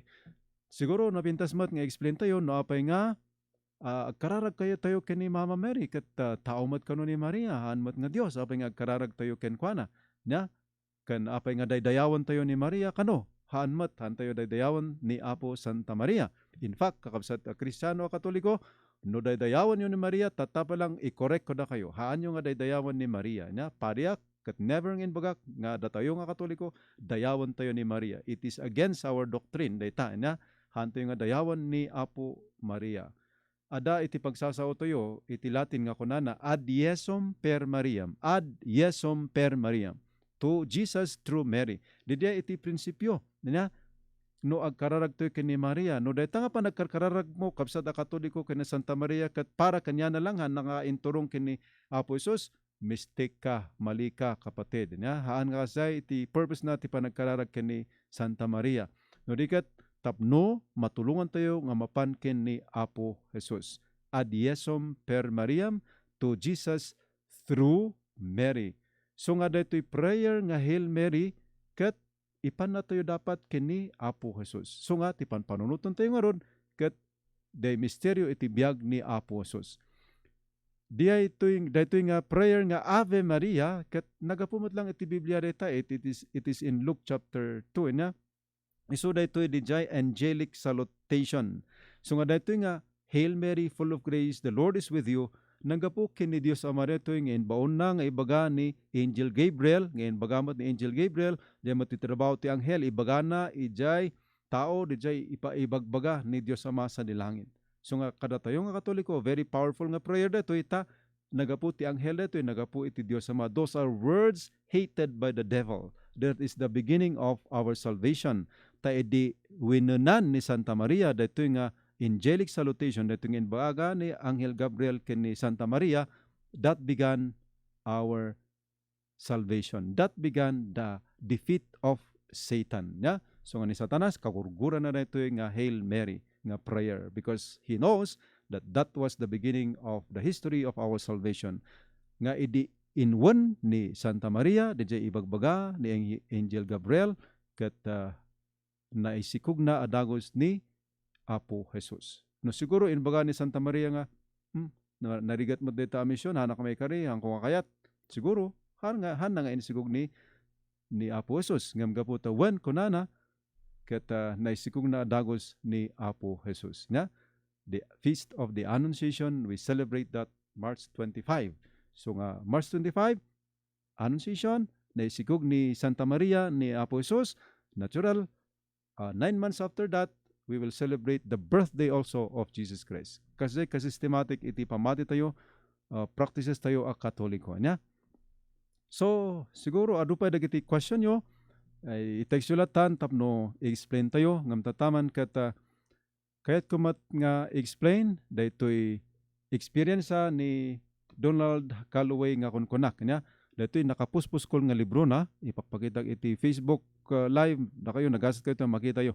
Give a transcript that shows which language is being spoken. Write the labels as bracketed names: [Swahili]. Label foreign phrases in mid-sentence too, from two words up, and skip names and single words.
[Iloko] Siguro napintas mat nga explain tayo no apay nga agkararag kayo tayo ken ni Mama Mary ket tao mat kano ni Maria haan mat nga Dios apay nga agkararag tayo ken kuana nya ken apay nga daydayawan tayo ni Maria kano haan tayo daydayawan ni Apo Santa Maria. [English] In fact [Iloko] kakabsat Kristiyano Katoliko no daydayawan yo ni Maria tatapa lang i-correct ko da kayo haan yo nga daydayawan ni Maria nya padiak ket never ngin bagak nga datayo nga Katoliko dayawan tayo ni Maria. [English] It is against our doctrine [Iloko] dayta nya haan tayo nga dayawan ni Apo Maria. Ada iti pagsasao tayo, iti Latin nga kunana, [Latin] ad Iesum per Mariam. Ad Iesum per Mariam. [English] To Jesus through Mary. [Iloko] Didiya iti prinsipyo. No agkararag tayo kini Maria. No dahita nga pa nagkararag mo, kapsat a Katoliko kini Santa Maria, kat para kanya na lang, nga inturong kini Apo Isus, [Filipino] mistake ka, mali ka, kapatid. [Iloko] Haan nga say, iti purpose na ti panagkararag kini Santa Maria. No dikat, tapno matulungan tayo nga mapanken ni Apo Jesus. [Latin] Ad Iesum per Mariam [English] to Jesus through Mary. [Iloko] So nga dito'y prayer nga Hail Mary ket ipan na tayo dapat kini Apo Jesus. So nga tipan panunutan tayo nga ron ket day misteryo iti biag ni Apo Jesus. Dito'y nga prayer nga Ave Maria ket nagapumot lang iti Biblia dita [English] it is in Luke chapter 2 [Iloko] nya. So daytoy dijay [English] angelic salutation. [Iloko] So nga daytoy nga [English] Hail Mary full of grace, the Lord is with you. [Iloko] Nagapo kini Dios Ama daytoy nga inbaon na nga ibaga ni Angel Gabriel, nga inbagamot ni Angel Gabriel, di matitrabaho ti anghel ibaga na ijay tao dijay ibagbaga ni Dios Ama sa dilangit. So nga kada tayo nga Katoliko [English] very powerful [Iloko] nga prayer daytoy ta nagapo ti anghel daytoy nagapo iti Dios Ama. [English] Those are words hated by the devil. That is the beginning of our salvation. [Iloko] Ta edi winunan ni Santa Maria daytoy nga [English] angelic salutation [Iloko] daytoy nga inbaga ni Anghel Gabriel ken ni Santa Maria, [English] that began our salvation. That began the defeat of Satan. Yeah? [Iloko] So nga ni Satanas kagurguran na daytoy nga Hail Mary nga prayer [English] because he knows that was the beginning of the history of our salvation. [Iloko] Nga edi inwan ni Santa Maria DJ ibagbaga ni Angel Gabriel ket naisikog na adagos ni Apo Jesus. No siguro inbaga ni Santa Maria nga narigat mo deta mission hanak may kari hangko kayat siguro han nga inisigog ni Apo Jesus ngam gaputa wen kunana ket naisikog na adagos ni Apo Jesus nga [English] the feast of the Annunciation we celebrate that March 25. [Iloko] So nga March 25 Annunciation, naisigog ni Santa Maria ni Apo Jesus, natural. [English] 9 months after that, we will celebrate the birthday also of Jesus Christ. [Iloko] Kasi systematic iti pamati tayo, practices tayo a Katoliko niya. So, siguro adu pa dagiti question yo, ay i-text sulatan tapno i-explain tayo ngam tataman kat kayat kumat nga explain daytoy experience ni Donald Calloway nga kunkunak niya. Daytoy nakapuspuskol nga libro na ipapakita iti Facebook live na kayo nagasat kayo makita yo.